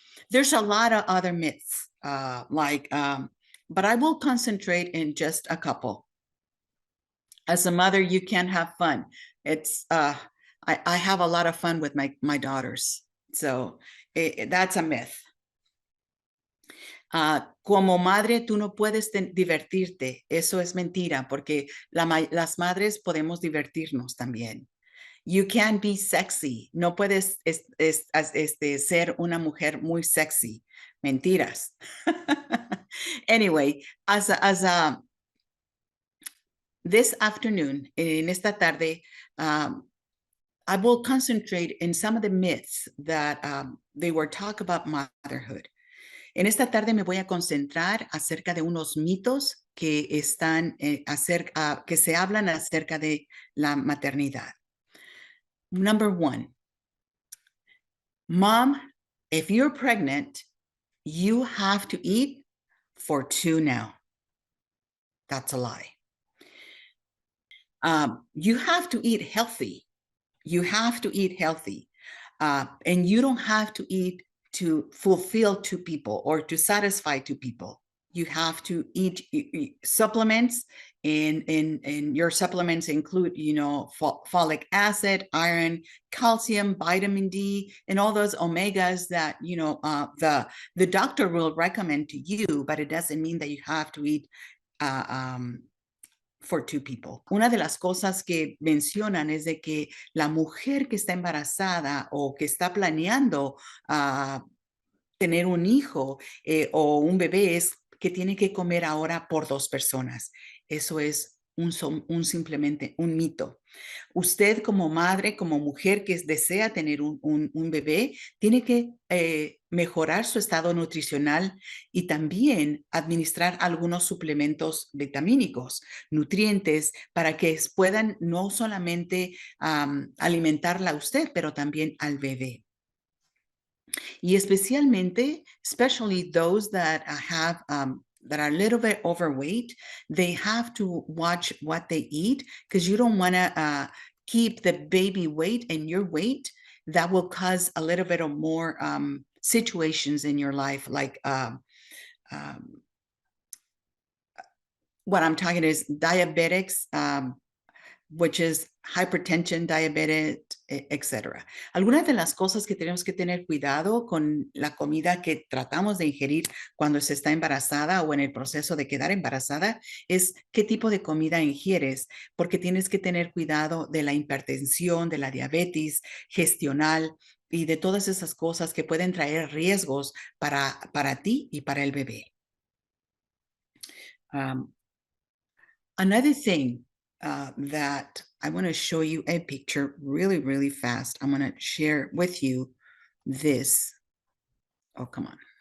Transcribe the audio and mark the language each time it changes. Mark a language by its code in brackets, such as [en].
[en] There's a lot of other myths, but I will concentrate in just a couple. As a mother, you can have fun. It's I have a lot of fun with my daughters. So that's a myth. [es] Como madre, tú no puedes divertirte. Eso es mentira, porque las madres podemos divertirnos también. [en] You can't be sexy. [es] No puedes ser una mujer muy sexy. Mentiras. [en] Anyway, this afternoon, [es] en esta tarde, [en] I will concentrate in some of the myths that they were talk about motherhood. [es] En esta tarde me voy a concentrar acerca de unos mitos que están que se hablan acerca de la maternidad. [en] Number one, mom, if you're pregnant, you have to eat for two now. That's a lie. You have to eat healthy. You have to eat healthy. And you don't have to eat to fulfill two people or to satisfy two people. You have to eat supplements, and your supplements include, folic acid, iron, calcium, vitamin D, and all those omegas that, the doctor will recommend to you, but it doesn't mean that you have to eat for two people. [es] Una de las cosas que mencionan es de que la mujer que está embarazada o que está planeando tener un hijo o un bebé es que tiene que comer ahora por dos personas. Eso es simplemente un mito. Usted como madre, como mujer que desea tener un bebé, tiene que mejorar su estado nutricional y también administrar algunos suplementos vitamínicos, nutrientes, para que puedan no solamente alimentarla a usted, pero también al bebé. [en] Y especially those that that are a little bit overweight, they have to watch what they eat, because you don't want to keep the baby weight and your weight. That will cause a little bit of more situations in your life, like what I'm talking is diabetics, which is hypertension, diabetes, etc. [es] Algunas de las cosas que tenemos que tener cuidado con la comida que tratamos de ingerir cuando se está embarazada o en el proceso de quedar embarazada es qué tipo de comida ingieres, porque tienes que tener cuidado de la hipertensión, de la diabetes gestional y de todas esas cosas que pueden traer riesgos para ti y para el bebé. [en] Another thing that I want to show you a picture really, really fast. I'm going to share with you this. Oh, come on.